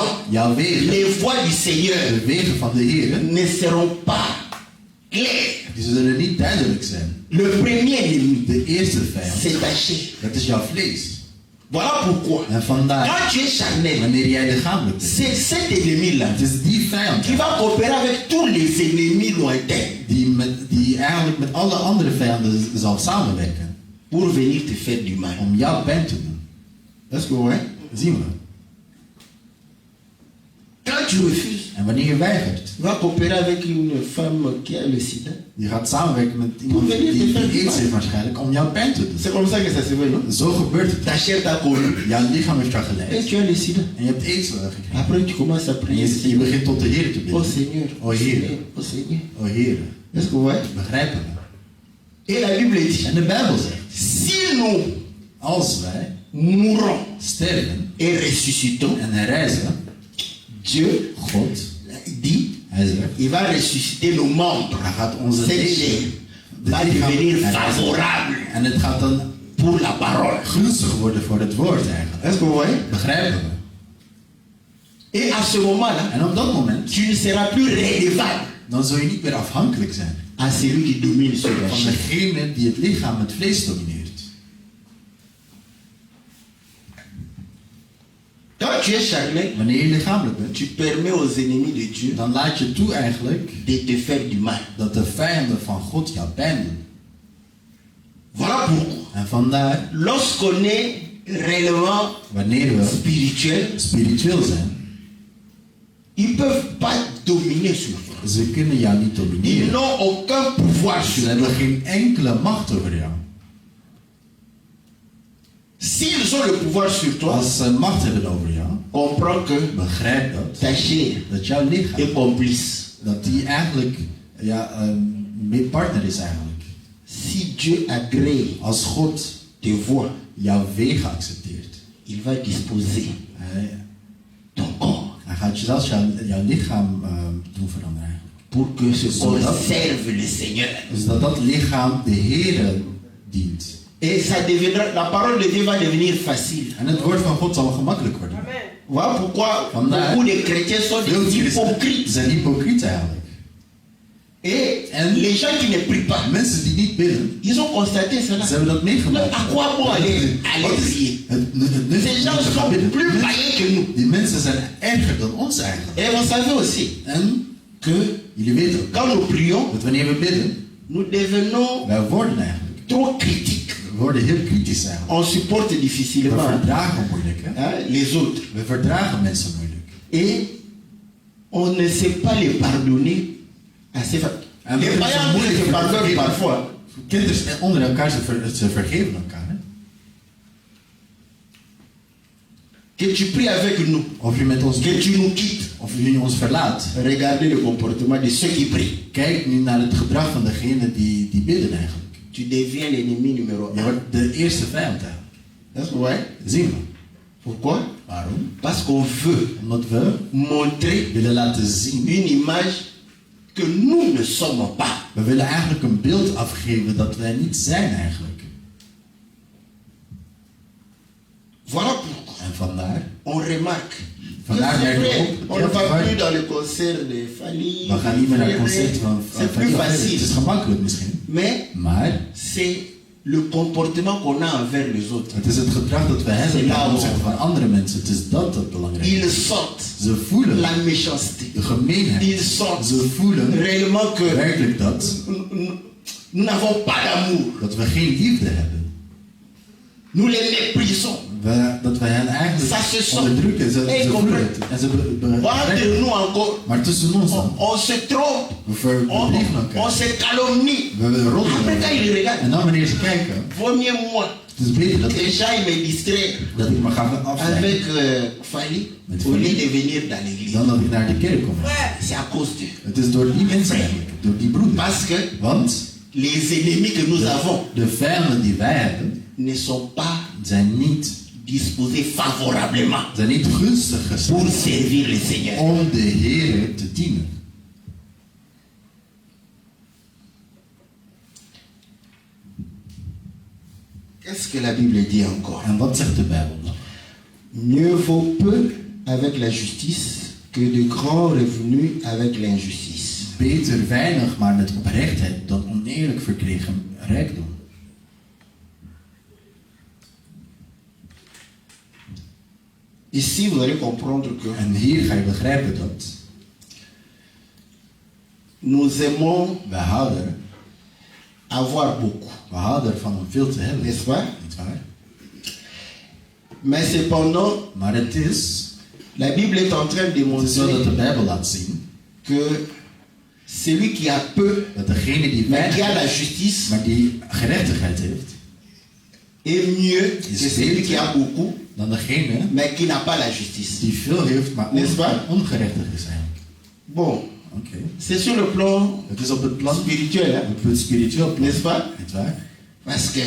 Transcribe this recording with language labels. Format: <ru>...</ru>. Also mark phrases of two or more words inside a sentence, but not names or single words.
<nl>Jouw wegen,</nl> <fr>les voies du Seigneur</fr> <nl>de wegen van de Heer,</nl> <fr>ne seront pas claires.</fr> <nl>die zullen niet duidelijk zijn.</nl> <fr>Le premier ennemi,</fr> <nl>De eerste vijand,</nl> <fr>c'est ta chair.</fr> <nl>dat is jouw vlees.</nl> <fr>Voilà pourquoi,</fr> <nl>En vandaar,</nl> <fr>quand tu es charnel,</fr> <nl>wanneer jij lichamelijk bent,</nl> <fr>c'est cet ennemi-là</fr> <nl>het is die vijand</nl> <fr>qui va coopérer avec tous les ennemis lointains</fr> <nl>die eigenlijk met alle andere vijanden zal samenwerken</nl> <fr>pour venir te faire du mal.</fr> <nl>om jouw pijn te doen.</nl> <fr>Est-ce que vous voyez?</fr> <nl>Zien we.</nl> <fr>Quand tu refuses,</fr> <nl>En wanneer je weigert,</nl> <fr>tu vas coopérer avec une femme qui a le sida.</fr> <nl>je gaat samenwerken met iemand die aids heeft waarschijnlijk om jouw pijn te doen.</nl> <fr>C'est comme ça que ça se fait, non?</fr> <nl>Zo gebeurt het.</nl> <fr>Ta chair t'a connu.</fr> <nl>Jouw lichaam heeft jou</nl> <fr>Et</fr> <nl>geleid.</nl> <fr>tu as le sida.</fr> <nl>En je hebt aids gekregen.</nl> <fr>Après, tu commences à</fr> <nl>En</nl> <fr>prier.</fr> <nl>je begint tot de Heer te</nl> <fr>Oh</fr> <nl>bidden.</nl> <fr>Seigneur,</fr> <nl>Oh Heer,</nl> <fr>oh Seigneur.</fr> <nl>oh Heer.</nl> <fr>Est-ce que vous voyez?</fr> <nl>Begrijpen we.</nl> <fr>Et la Bible dit,</fr> <nl>En de Bijbel zegt,</nl> <fr>si nous</fr> <nl>als wij</nl> <fr>mourons</fr> <nl>sterven</nl> <fr>et ressuscitons,</fr> <nl>en herrijzen,</nl> <fr>Dieu</fr> <nl>God,</nl> <fr>dit,</fr> <nl>hij zegt,</nl> <fr>il va ressusciter nos membres.</fr> <nl>hij gaat onze</nl> <fr>Cette</fr> <nl>leven,</nl> <fr>chair</fr> <nl>de</nl> <fr>va</fr> <nl>lichaam</nl> <fr>devenir</fr> <nl>herrijzen.</nl> <fr>favorable</fr> <nl>En het gaat dan</nl> <fr>pour la parole.</fr> <nl>gunstig worden voor het woord eigenlijk.</nl> <fr>Est-ce que vous voyez?</fr> <nl>Begrijpen we.</nl> <fr>Et à ce moment-là,</fr> <nl>En op dat moment,</nl> <fr>tu ne seras plus redevable</fr> <nl>dan zul je niet meer afhankelijk zijn</nl> <fr>à celui qui domine sur la</fr> <nl>van</nl> <fr>chair.</fr> <nl>degene die het lichaam, het vlees domineert.</nl> <fr>Quand tu es charnel,</fr> <nl>Wanneer je lichamelijk bent,</nl> <fr>tu permets aux ennemis de Dieu</fr> <nl>dan laat je toe eigenlijk</nl> <fr>de te faire du mal.</fr> <nl>dat de vijanden van God jou pijn doen.</nl> <fr>Voilà pourquoi,</fr> <nl>En vandaar,</nl> <fr>lorsqu'on est réellement</fr> <nl>wanneer we</nl> <fr>spirituel,</fr> <nl>spiritueel zijn,</nl> <fr>ils ne peuvent pas dominer sur toi.</fr> <nl>ze kunnen jou niet</nl> <fr>Ils</fr> <nl>domineren.</nl> <fr>n'ont aucun pouvoir</fr> <nl>Ze</nl> <fr>sur toi.</fr> <nl>hebben geen enkele macht over jou.</nl> <fr>S'ils ont le pouvoir sur toi,</fr> <nl>Als ze macht hebben over jou,</nl> <fr>comprends que</fr> <nl>begrijp dat,</nl> <fr>ta chair</fr> <nl>dat jouw lichaam,</nl> <fr>est complice.</fr> <nl>dat die eigenlijk een partner is eigenlijk.</nl> <fr>Si Dieu agrée</fr> <nl>Als God</nl> <fr>tes voies,</fr> <nl>jouw wegen accepteert,</nl> <fr>il va disposer ton corps</fr> <nl>hij gaat zelfs jouw lichaam doen veranderen eigenlijk.</nl> <fr>pour que ce corps</fr> <nl>Zodat-</nl> <fr>serve le Seigneur.</fr> <nl>Dus dat lichaam de Heere dient.</nl> <fr>Et ça deviendra, la parole de Dieu va devenir facile.</fr> <nl>En het woord van God zal gemakkelijk worden.</nl> <fr>Voilà pourquoi</fr> <nl>Vandaar-</nl> <fr>beaucoup de chrétiens sont</fr> <nl>Veel</nl> <fr>des</fr> <nl>christenen</nl> <fr>hypocrites.</fr> <nl>zijn hypocriet eigenlijk.</nl> <fr>Et</fr> <nl>En-</nl> <fr>les gens qui ne prient pas,</fr> <nl>Mensen die niet bidden,</nl> <fr>ils ont constaté cela.</fr> <nl>ze hebben dat meegemaakt.</nl> <fr>À quoi bon aller</fr> <nl>Wat is</nl> <fr>prier?</fr> <nl>het nut</nl> <fr>Ces gens</fr> <nl>om te gaan</nl> <fr>sont</fr> <nl>bidden?</nl> <fr>plus païens que nous.</fr> <nl>Die mensen zijn erger dan ons eigenlijk.</nl> <fr>Et vous savez aussi</fr> <nl>En</nl> <fr>que</fr> <nl>jullie weten ook</nl> <fr>quand nous prions,</fr> <nl>dat wanneer we bidden,</nl> <fr>nous devenons</fr> <nl>wij worden eigenlijk.</nl> <fr>trop critiques.</fr> <nl>We worden heel kritisch eigenlijk.</nl> <fr>On supporte</fr> <nl>We</nl> <fr>difficilement</fr> <nl>verdragen moeilijk. Hè?</nl> <fr>les autres.</fr> <nl>We verdragen mensen moeilijk.</nl> <fr>Et on ne sait pas les pardonner assez facilement.</fr> <nl>En</nl> <fr>Les</fr> <nl>we</nl> <fr>païens</fr> <nl>zijn moeilijk</nl> <fr>se pardonnent</fr> <nl>vergeven.</nl> <fr>parfois.</fr> <nl>Kinderen onder elkaar, ze vergeven elkaar. Hè?</nl> <fr>Que tu pries avec nous,</fr> <nl>Of je met ons</nl> <fr>que tu nous quittes.</fr> <nl>of je ons verlaat.</nl> <fr>Regardez le comportement de ceux qui prient.</fr> <nl>Kijk nu naar het gedrag van degenen die bidden eigenlijk.</nl> <fr>Tu deviens l'ennemi numéro</fr> <nl>Je</nl> <fr>1.</fr> <nl>wordt de eerste vijand eigenlijk.</nl> <fr>Est-ce que vous voyez?</fr> <nl>Zien we.</nl> <fr>Pourquoi?</fr> <nl>Waarom?</nl> <fr>Parce qu'on veut</fr> <nl>Omdat we</nl> <fr>montrer</fr> <nl>willen laten zien.</nl> <fr>une image que nous ne sommes pas.</fr> <nl>We willen eigenlijk een beeld afgeven dat wij niet zijn eigenlijk.</nl> <fr>Voilà pourquoi</fr> <nl>En vandaar,</nl> <fr>on remarque.</fr> <nl>Vandaar</nl> <fr>C'est</fr> <nl>merken we</nl> <fr>vrai,</fr> <nl>op,</nl> <fr>on</fr> <nl>ja,</nl> <fr>ne va</fr> <nl>waar-</nl> <fr>plus dans le concert de Fali.</fr> <nl>we gaan niet meer naar het concert van</nl> <fr>C'est plus</fr> <nl>Het is</nl> <fr>facile.</fr> <nl>gemakkelijk misschien.</nl> <fr>Mais</fr> <nl>Maar</nl> <fr>c'est le comportement qu'on a envers les autres.</fr> <nl>het is het gedrag dat we hebben ten opzichte van andere mensen. Het is dat belangrijk is.</nl> <fr>Ils sentent</fr> <nl>Ze voelen</nl> <fr>la méchanceté.</fr> <nl>de gemeenheid.</nl> <fr>Ils sentent</fr> <nl>Ze voelen</nl> <fr>réellement que</fr> <nl>werkelijk dat,</nl> <fr>nous n'avons pas d'amour.</fr> <nl>dat we geen liefde hebben.</nl> <fr>Nous les méprisons.</fr> <nl>Dat wij hen</nl> <fr>Ça se</fr> <nl>eigenlijk</nl> <fr>sent.</fr> <nl>onderdrukken. Ze</nl> <fr>Hey,</fr> <nl>voelen het. En ze</nl> <fr>Entre nous encore,</fr> <nl>maar tussen ons dan.</nl> <fr>on se trompe,</fr> <nl>We verdriegen</nl> <fr>on</fr> <nl>elkaar.</nl> <fr>se calomnie.</fr> <nl>We roddelen.</nl> <fr>Après, quand ils regardent,</fr> <nl>En dan wanneer ze kijken,</nl> <fr>vaut mieux moi</fr> <nl>het is beter dat</nl> <fr>que j'aille me distraire</fr> <nl>ik me ga afleiden.</nl> <fr>avec Fali</fr> <nl>Met</nl> <fr>au lieu</fr> <nl>Fali.</nl> <fr>de venir dans l'église.</fr> <nl>Dan dat ik naar de kerk kom.</nl> <fr>C'est à cause d'eux.</fr> <nl>Het is door die mensen eigenlijk. Door die broeders.</nl> <fr>Parce que</fr> <nl>Want</nl> <fr>les ennemis que nous avons</fr> <nl>de vijanden die wij hebben,</nl> <fr>ne sont pas</fr> <nl>zijn niet</nl> <fr>disposés favorablement</fr> <nl>gunstig</nl> <fr>pour</fr> <nl>gesteld</nl> <fr>servir le Seigneur.</fr> <nl>om de Heer te dienen.</nl> <fr>Qu'est-ce que la Bible dit encore?</fr> <nl>En wat zegt de Bijbel nog?</nl> <fr>Mieux vaut peu avec la justice que de grands revenus avec l'injustice.</fr> <nl>Beter weinig, maar met oprechtheid, dan oneerlijk verkregen rijkdom.</nl> <fr>Ici, vous allez comprendre que</fr> <nl>En hier ga je begrijpen dat</nl> <fr>nous aimons</fr> <nl>wij houden ervan om veel te hebben.</nl> <fr>n'est-ce pas?</fr> <nl>Niet waar?</nl> <fr>Mais cependant,</fr> <nl>Maar het is</nl> <fr>la Bible est en train de</fr> <nl>zo dat de</nl> <fr>montrer</fr> <nl>Bijbel laat zien</nl> <fr>que celui qui a peu,</fr> <nl>dat degene die</nl> <fr>mais qui a</fr> <nl>weinig</nl> <fr>la justice,</fr> <nl>maar die gerechtigheid heeft,</nl> <fr>est mieux que celui qui a beaucoup,</fr> <nl>dan degene</nl> <fr>mais qui n'a pas la justice.</fr> <nl>die veel heeft, maar</nl> <fr>N'est-ce pas?</fr> <nl>ongerechtig is eigenlijk.</nl> <fr>Bon,</fr> <nl>Oké.</nl> <fr>c'est sur le plan</fr> <nl>Het is op het plan,</nl> <fr>spirituel, hein?</fr> <nl>op het spiritueel plan.</nl> <fr>N'est-ce pas?</fr> <nl>Niet waar?</nl> <fr>Parce que</fr>